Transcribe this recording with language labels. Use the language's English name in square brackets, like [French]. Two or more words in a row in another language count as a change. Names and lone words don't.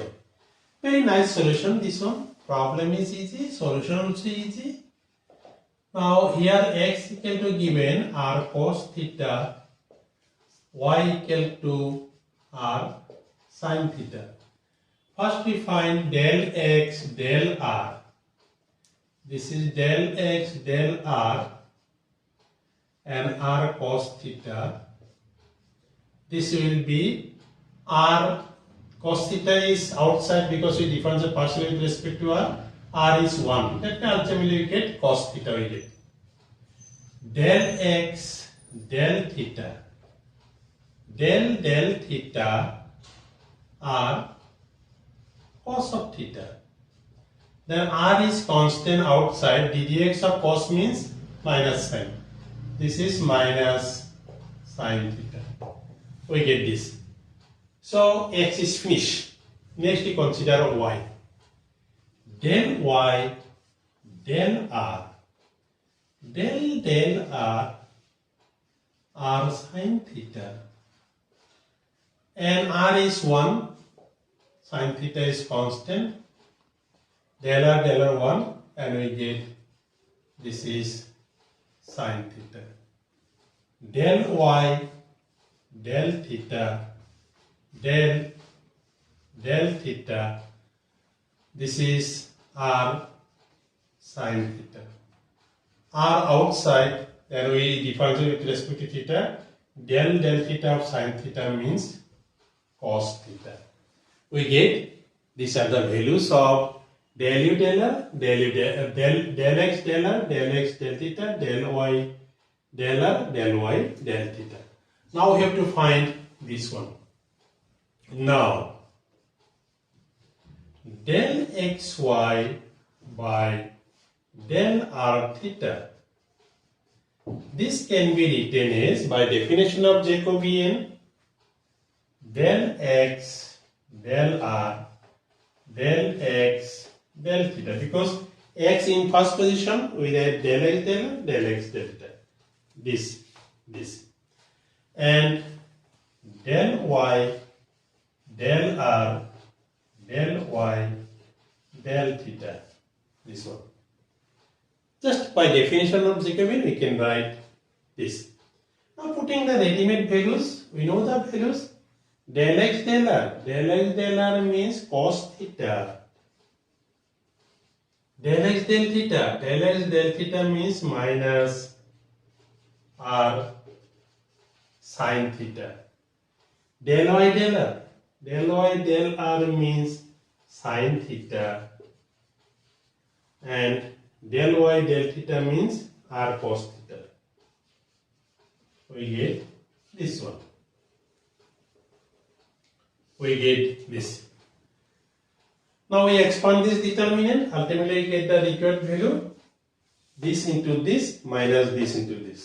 [English] Very nice solution, this one. Problem is easy, solution also easy. Now here x equal to given r cos theta, y equal to r sin theta. First we find del x del r. This is del x del r and r cos theta. This will be r cos theta is outside because we differentiate partially with respect to r is 1. That means ultimately we get cos theta we get. Del x del theta. Del theta r cos of theta. Then r is constant outside. Ddx of cos means minus sin. This is minus sin theta. We get this. So x is finished. Next we consider y. Del y del r. Del r r sin theta. And r is 1. Sin theta is constant. Del r 1, and we get this is sin theta. Del y del theta del theta, this is r sin theta. R outside, then we differentiate with respect to theta. Del theta of sin theta means cos theta. We get these are the values of del u del r, del x del r, del x del theta, del y del r, del y del theta. Now we have to find this one. Now del xy by del r theta, this can be written as, by definition of Jacobian, del x del r del x del theta, because X in first position, we write del x del r, del x del theta. This. And del y del r del y del theta. This one. Just by definition of Jacobian, we can write this. Now putting the ready-made values, we know the values. Del x del r. Del x del r means cos theta. Del x del theta. Del x del theta means minus r sin theta. Del y del r. Del y del r means sin theta. And del y del theta means r cos theta. We get this one. We get this. Now we expand this determinant, ultimately we get the required value. This into this minus this into this.